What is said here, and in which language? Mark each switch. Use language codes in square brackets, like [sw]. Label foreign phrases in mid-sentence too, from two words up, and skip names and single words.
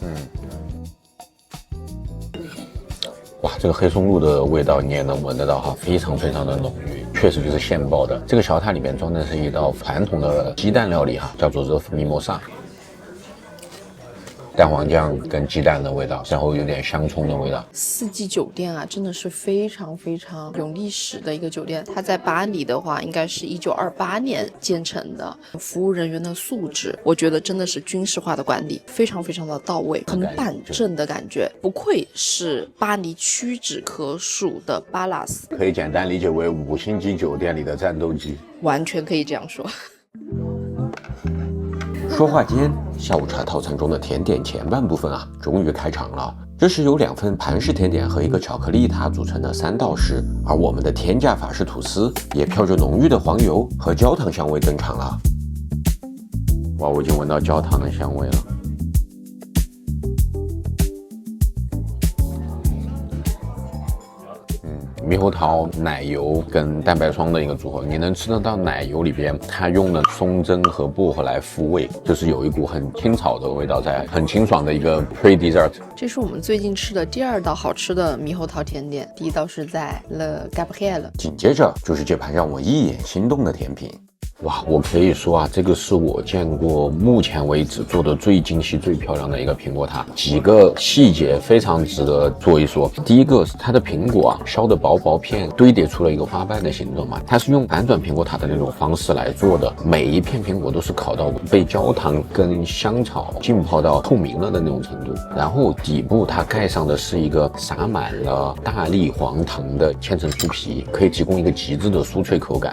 [zh] 哇，這個黑松露的味道你也能聞得到哈，非常的濃郁，確實就是現爆的。這個小塔裡面裝的是一道傳統的雞蛋料理哈，叫做熱夫米莫薩。蛋黃醬跟雞蛋的味道，然後有點香蔥的味道。四季酒店啊，真的是非常有歷史的一個酒店。它在巴黎的話，應該是1928年建成的。服務人員的素質，我覺得真的是軍事化的管理，非常的到位，很板正的感覺，不愧是巴黎屈指可數的巴拉斯。可以簡單理解為5星級酒店裡的戰鬥機，完全可以這樣說。說話間，下午茶套餐中的甜點前半部分啊，終於開場了。這是由2份盤式甜點和一個巧克力塔組成的3道式，而我們的天價法式吐司也飄着濃郁的黃油和焦糖香味登場了。哇，我已經聞到焦糖的香味了。獼猴桃、奶油跟蛋白霜的一個組合，你能吃得到奶油裡邊它用了松針和薄荷來復味，就是有一股很青草的味道在，很清爽的一個 [en] pre dessert。 [zh] 這是我們最近吃的第2道好吃的獼猴桃甜點，第1道是在 Le Gabriel，緊接着就是這盤讓我一眼心動的甜品。哇，我可以說啊，這個是我見過目前為止做的最精細、最漂亮的一個蘋果塔。幾個細節非常值得說一說。第一個是它的蘋果啊，削的薄片，堆疊出了一個花瓣的形狀嘛。它是用反轉蘋果塔的那種方式來做的，每一片蘋果都是烤到被焦糖跟香草浸泡到透明了的那種程度。然後底部它蓋上的是一個撒滿了大粒黃糖的千層酥皮，可以提供一個極致的酥脆口感。